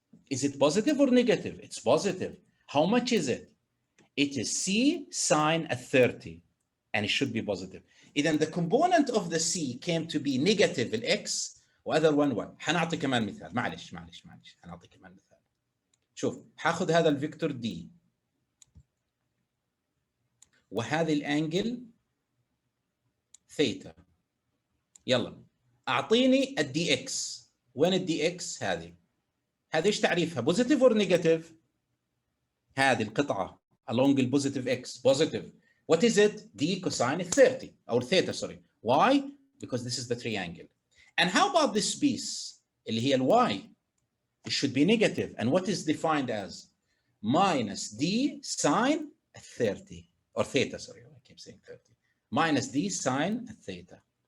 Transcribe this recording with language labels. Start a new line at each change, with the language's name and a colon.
English: Is it positive or negative? It's positive. How much is it? It is C sine 30 and it should be positive.
Arabic: إذن
English: the component of the C came to be negative ال x وother one y.
Arabic: حنعطي كمان مثال. معلش حنعطي كمان مثال. شوف حاخذ هذا الفيكتور D وهذه الانجل ثيتا. يلا اعطيني الدي اكس. وين الدي اكس؟ هذه ايش تعريفها؟ بوزيتيف اور نيجاتيف؟ هذه القطعه along البوزيتيف اكس بوزيتيف.
English: What is it? D cosine 30 or theta, sorry. Why? Because this is the triangle. And how about this piece اللي هي ال y? It should be negative. And what is defined as? Minus D sine 30 or theta, sorry, I keep saying 30. Minus D sine theta.